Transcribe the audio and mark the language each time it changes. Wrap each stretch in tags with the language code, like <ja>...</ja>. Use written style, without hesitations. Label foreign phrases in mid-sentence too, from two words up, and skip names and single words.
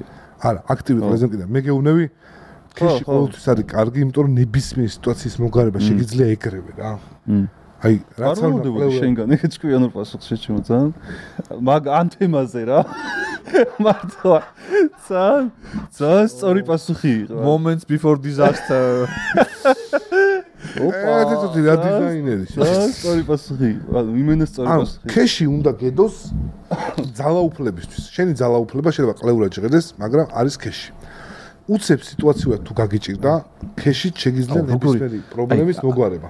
<ka>არა, აქტივი ყველაზე მკიდა. მე გეუბნები ქეში ყოველთვის არის კარგი, იმიტომ რომ ნებისმიერ სიტუაციის მოგვარება შეგიძლია ეგრევე რა. აი, რაც არ უნდა შენგან ეგ ჭკვიანურ პასუხს შეჩემო ძალიან. მაგ ამ თემაზე რა. მართლა. ძალიან სწორი პასუხი იყო.</ka> <en>Moments before disaster.</en> <ka>ოპა, ეს რა დიზაინერი. სწორი პასუხი. იმენა სწორი პასუხი. ქეში უნდა გედოს ძალაუფლებისთვის. შენი ძალაუფლება შეიძლება ყლეურად შეღედეს, მაგრამ არის ქეში. უცებ სიტუაციურად თუ გაგიჭირდა, ქეშით შეგიძლია ნებისმიერი პრობლემის მოგვარება.</ka>